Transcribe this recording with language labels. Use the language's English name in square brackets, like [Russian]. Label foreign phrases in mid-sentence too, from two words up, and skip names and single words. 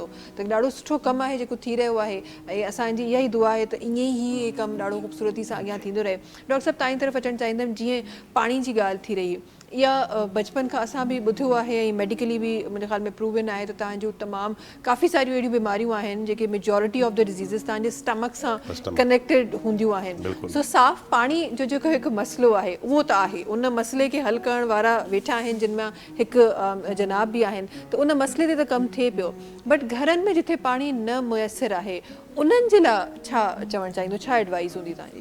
[Sindhi] त ॾाढो सुठो कमु आहे जेको थी रहियो आहे ऐं असांजी इहा ई दुआ आहे त ईअं ई इहे कमु ॾाढो ख़ूबसूरती सां अॻियां थींदो रहे। डॉक्टर साहिबु तव्हांजी तरफ़ अचणु चाहींदमि, जीअं पाणी जी ॻाल्हि थी रही, इहा बचपन खां असां बि ॿुधियो आहे ऐं मेडिकली बि मुंहिंजे ख़्याल में प्रूवन आहे त तव्हांजो तमामु काफ़ी सारियूं अहिड़ियूं बीमारियूं आहिनि जेके [English] majority of the diseases [Sindhi] तव्हांजे स्टमक सां कनेक्टेड हूंदियूं आहिनि। सो साफ़ पाणी जो जेको हिकु मसइलो आहे उहो त आहे, उन मसइले खे हल करण वारा वेठा आहिनि जिन मां हिकु जनाब बि आहिनि, त उन मसइले ते त कमु थिए पियो, बट घरनि में जिथे पाणी न मुयसरु आहे उन्हनि जे लाइ छा चवणु चाहींदो, छा एडवाइस हूंदी तव्हांजी?